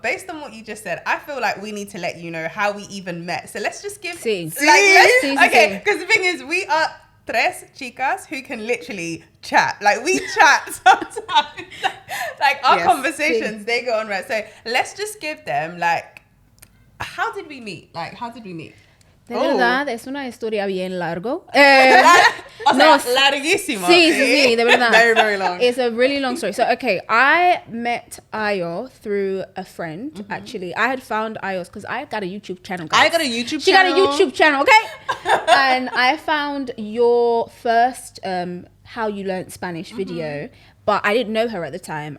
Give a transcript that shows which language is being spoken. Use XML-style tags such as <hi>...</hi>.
<en>Based on what you just said, I feel like we need to let you know how we even met. So let's just give...</en> <es>Sí.</es> <en>Okay, because the thing is, we are</en> <es>tres chicas</es> <en>who can literally chat. Like, we chat sometimes. Like, our conversations, they go on, right? So let's just give them, like, how did we meet?</en> <es>De verdad, es una historia bien largo. Larguísimo. Sí, de verdad.</es> <en>Very, very long. It's a really long story. So, okay, I met Ayo through a friend, actually. I had found Ayo's because I got a YouTube channel, guys. I got a YouTube channel. She got a YouTube channel, okay? And I found your first How You Learned Spanish video, but I didn't know her at the time.</en>